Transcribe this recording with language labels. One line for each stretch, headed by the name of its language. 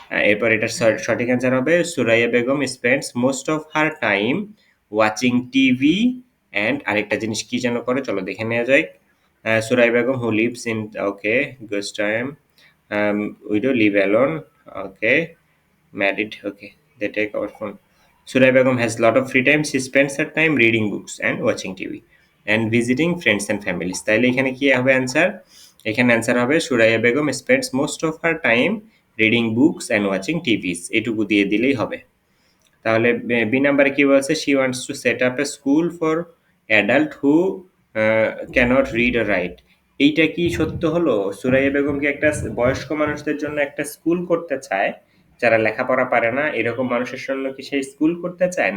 Bangla: এরপর এটার সঠিক অ্যান্সার হবে
English: Suraiya Begum spends most of her time watching TV and
Bangla: আরেকটা জিনিস কি যেন করে, চলো দেখে নেওয়া যায়।
English: Suraiya Begum who lives in, okay, good time, widow live alone, okay, married, okay, they take our phone. Suraya Begum has lot of free time. She spends her time reading books and watching TV and visiting friends and families.
Bangla: তাইলে এখানে কি হবে answer? এখানে answer হবে
English: Suraiya Begum spends most of her time reading books and watching TVs,
Bangla: এটুকু দিয়ে দিলেই হবে। তাহলে বি নাম্বারে কি বলছে?
English: She wants to set up a school for adult who can't read or write.
Bangla: এইটা কি সত্য হলো? সুরাইয়া বেগম কি একটা বয়স্ক মানুষদের জন্য একটা স্কুল করতে চায় যারা লেখাপড়া পারে না, এরকম মানুষের জন্য কি সেই স্কুল করতে চায়?